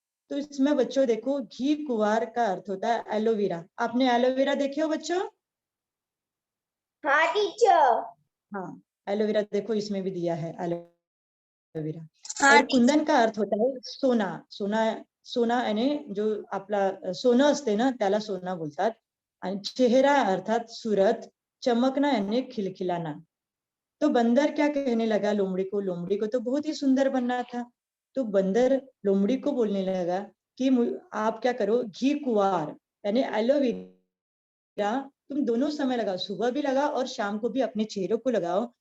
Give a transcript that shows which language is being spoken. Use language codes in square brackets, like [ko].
[hi] तो इसमें बच्चों देखो घी कुंवार का अर्थ होता है एलोवेरा। आपने एलोवेरा देखे हो बच्चों? हाँ टीचर। हाँ, एलोवेरा देखो इसमें भी दिया है एलोवेरा। हाँ और कुंदन का अर्थ होता है सोना। सोना यानी [mr] जो आपला सोनं असते ना त्याला सोना बोलतात। [hi] आणि चेहरा अर्थात सूरत, चमकना यानी खिलखिलाना। तो बंदर क्या कहने लगा लोमड़ी को? लोमड़ी को तो बहुत ही सुंदर बनना था। तो बंदर लोमड़ी को बोलने लगा कि आप क्या करो, घी कुंवार यानी एलोवेरा तुम दोनों समय लगाओ, सुबह भी लगाओ और शाम को भी अपने चेहरों को लगाओ।